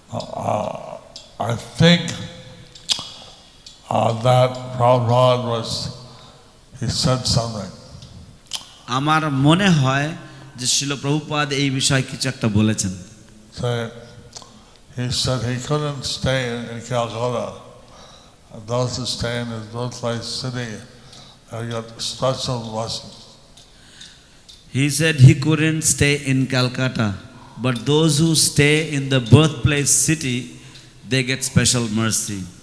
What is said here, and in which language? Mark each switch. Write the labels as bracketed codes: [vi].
[en] I think that Prabhupada he said something. [bn] আমার মনে হয় যে শিল প্রভুপাদ এই বিষয়ে কিছু একটা বলেছেন। [en] So he said he couldn't stay in Calcutta. Those who stay in his birthplace city have got special blessings. He said he couldn't stay in Calcutta, but those who stay in the birthplace city, they get special mercy.